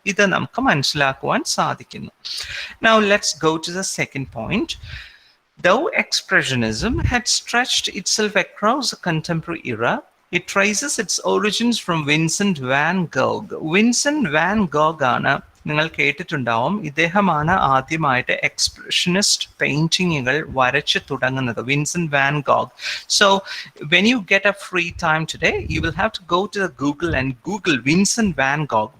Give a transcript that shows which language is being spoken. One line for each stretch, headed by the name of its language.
Malayalam: ഇത് നമുക്ക് മനസ്സിലാക്കുവാൻ സാധിക്കുന്നു.
English: Now let's go to the second point. Though Expressionism had stretched itself across the contemporary era, it traces its origins from Vincent van Gogh.
Malayalam: Vincent van Gogh ആണ്, നിങ്ങൾ കേട്ടിട്ടുണ്ടാവും, ഇദ്ദേഹമാണ് ആദ്യമായിട്ട് എക്സ്പ്രഷനിസ്റ്റ് പെയിന്റിങ്ങുകൾ വരച്ചു തുടങ്ങുന്നത്.
English: Vincent van Gogh. So when you get a free time today, you will have to go to the Google and Google Vincent van Gogh.